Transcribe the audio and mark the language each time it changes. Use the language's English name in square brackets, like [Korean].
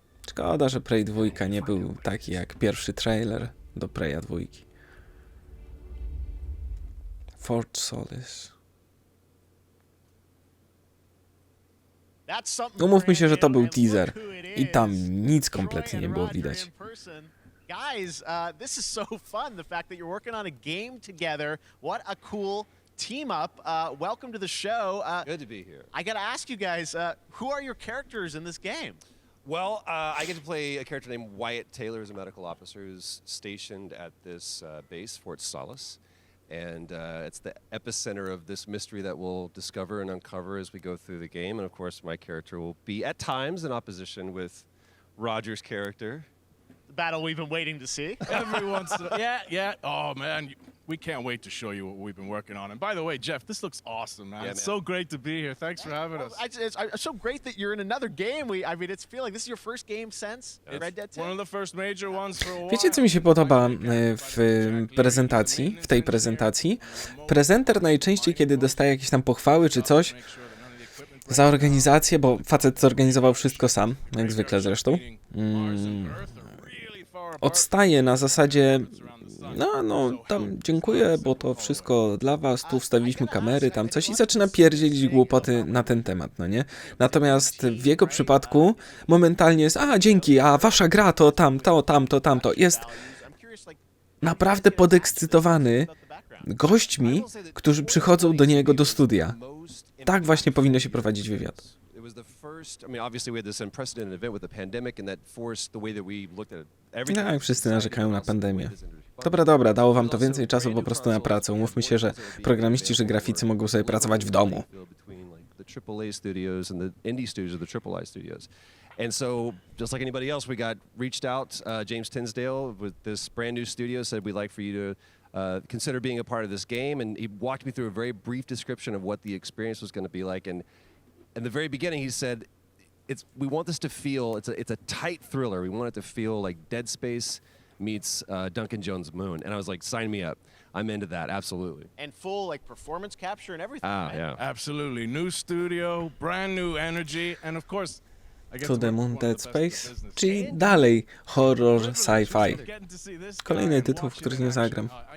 [Polish] Szkoda, że Prey 2 nie był taki jak pierwszy trailer do Preya 2. Fort Solis. Umówmy się, że to był teaser i tam nic kompletnie nie było widać. [English] Guys, this is so fun. The fact that you're working on a game together. What a cool team up. Welcome to the show. Good to be here. I got to ask you guys, who are your characters in this game? Well, I get to play a character named Wyatt Taylor, who's a medical officer who's stationed at this base, Fort Solis. And it's the epicenter of this mystery that we'll discover and uncover as we go through the game. And of course, my character will be at times in opposition with Roger's character. The battle we've been waiting to see. Every once in a yeah. Oh, man, we can't wait to show you what we've been working on. And by the way, Jeff, this looks awesome, man. Yeah, It's man. so great to be here. Thanks for having us. It's so great that you're in another game. I mean, it's feeling this is your first game since Red Dead 2. One of the first major ones for a while. [Polish] Wiecie, co mi się podoba w prezentacji, w tej prezentacji? Prezenter najczęściej, kiedy dostaje jakieś tam pochwały czy coś za organizację, bo facet zorganizował wszystko sam, jak zwykle zresztą, odstaje na zasadzie no, tam dziękuję, bo to wszystko dla was, tu wstawiliśmy kamery, tam coś i zaczyna pierdzielić głupoty na ten temat, no nie? Natomiast w jego przypadku momentalnie jest, dzięki, a wasza gra to tamto, jest naprawdę podekscytowany gośćmi, którzy przychodzą do niego do studia. Tak właśnie powinno się prowadzić wywiad. Tak, wszyscy narzekają na pandemię. Dobra, dało wam to więcej czasu po prostu na pracę. Umówmy się, że programiści czy graficy mogą sobie pracować w domu. [English] And so, just like anybody else, we got reached out. James Tinsdale with this brand new studio said we'd like for you to consider being a part of this game. And he walked me through a very brief description of what the experience was going to be like. And in the very beginning, he said, we want this to feel, it's a tight thriller. We want it to feel like Dead Space meets Duncan Jones' Moon. And I was like, sign me up. I'm into that, absolutely. And full performance capture and everything. Yeah. Absolutely. New studio, brand new energy, and of course, [Polish] To the Moon Dead Space, czyli dalej horror sci-fi. Kolejny tytuł, w który nie zagram.